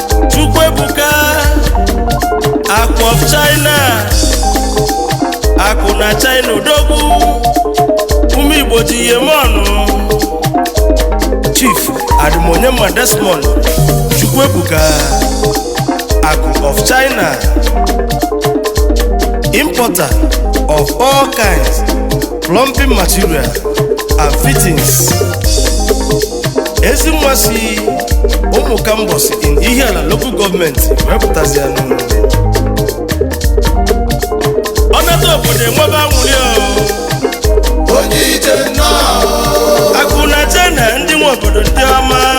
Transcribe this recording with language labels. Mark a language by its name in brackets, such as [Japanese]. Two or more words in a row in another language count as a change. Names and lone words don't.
[Igbo] Chukwu ebuka. Akụ of China. Akụ na China odogwu. Ụmụ Igbo ji ihe m ọnụ. Chief Adịmonye mma Desmond. Chukwu ebuka. Akụ of China. [English] Importer of all kinds. Plumbing material and fittings. [Igbo] Ezi nwa si ụmụ Kambos [English] in Ihiala local government [Igbo] wepụtazianụ. Ọ nata obodo enwebe anwụrị o. Onye ije nnọọ. Akụ na China ndị nwe obodo ndị ọma.